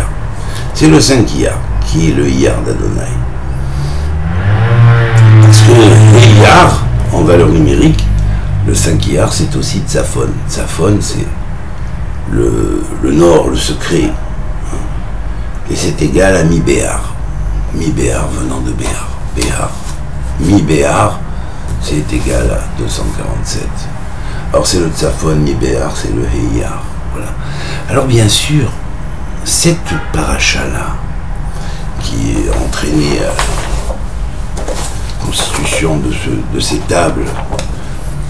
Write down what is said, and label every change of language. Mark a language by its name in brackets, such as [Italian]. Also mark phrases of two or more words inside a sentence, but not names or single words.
[French] C'est le 5 Iyar qui est le Iyar d'Adonai. Parce que le Iyar, en valeur numérique, le 5 Iyar, c'est aussi Tzafon. Tzafon, c'est le nord, le secret. Et c'est égal à Mi-Béar. Mi-Béar venant de Béar. Béar. Mi-Béar, c'est égal à 247. Alors c'est le Tzafon, Mi-Béar, c'est le Heiyar. Voilà. Alors bien sûr, cette paracha-là, qui est entraînée à la constitution de ces tables que